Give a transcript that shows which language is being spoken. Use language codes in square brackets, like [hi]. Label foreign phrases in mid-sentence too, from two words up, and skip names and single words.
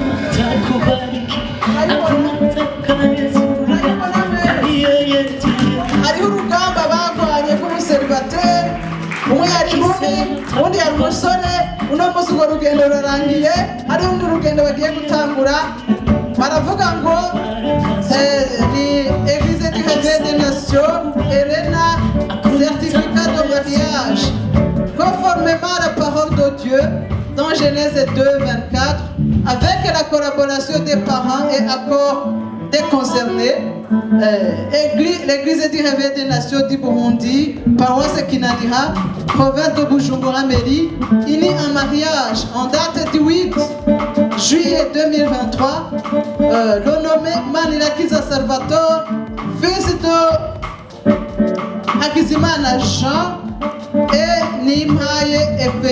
[rn] Hariho urugamba bagwanye rw'umuseribateri, umwe yari inkumi undi yari umusore. Uno munsi urwo rugendo rurarangiye, hariho undi rugendo bagiye gutangura. Baravuga ngo ni [fr] Église du Réveil des Nations Elena, certificat de mariage conformément à la parole de Dieu dans Genèse 2:24, avec la collaboration des parents et accord des concernés. L'Église du Réveil des Nations du Burundi, paroisse Kinanira, province de Bujumbura Mairie, unie en mariage en date du 8 juillet 2023, le nommé Manirakiza Salvatore, fils de Hakizimana Jean et Nimpaye